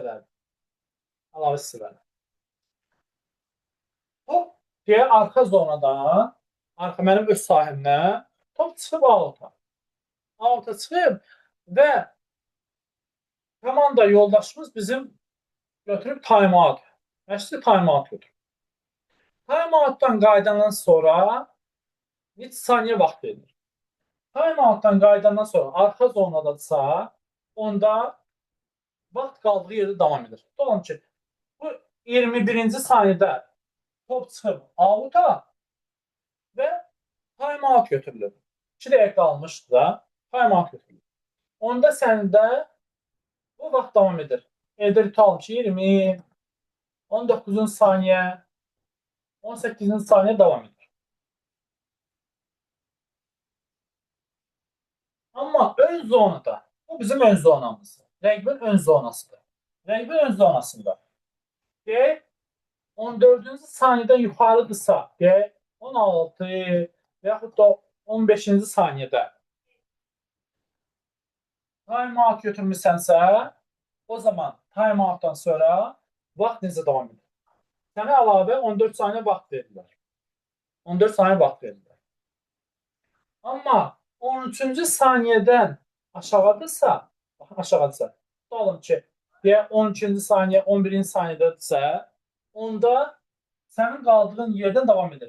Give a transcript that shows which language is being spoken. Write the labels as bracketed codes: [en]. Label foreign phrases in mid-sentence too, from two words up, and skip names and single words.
[az] Əlavə hissələr. Əlavə istifadə. Top deyə arxa zonadan, arxa mənim öz sahimdən top çıxıb out'a. Out'a çıxıb və komanda yoldaşımız bizim götürüb time-out. Məşqçi time-out götürüb. Time-outdan qayıdandan sonra neçə saniyə vaxt verilir? Time-outdan qayıdandan sonra arxa zonadadsa, onda vaxt qaldığı yerdə davam edir. Tutalım ki, bu 21-ci saniyədə top çıxıb out'a və time-out götürülür. 2 dəqiqə qalmışdı da, time-out götürülür. Onda səndə bu vaxt davam edir. Evdə tutalım ki, 20, 19-cu saniyə, 18-ci saniyə davam edir. Amma ön zonada, bu bizim ön zonamızdır. Rəqibin ön zonasıdır. Rəqibin ön zonasında deyək, 14-cü saniyədən yuxarıdırsa, deyək, 16 və yaxud da 15-ci saniyədə time-out götürmüsənsə, o zaman time-outdan sonra vaxt necə davam edir? Sənə əlavə 14 saniyə vaxt verirlər. 14 saniyə vaxt verirlər. Amma 13-cü saniyədən aşağıdırsa, tutalım ki, deyək 12-ci saniyə, 11-ci saniyədədirsə, onda sənin qaldığın yerdən davam edir.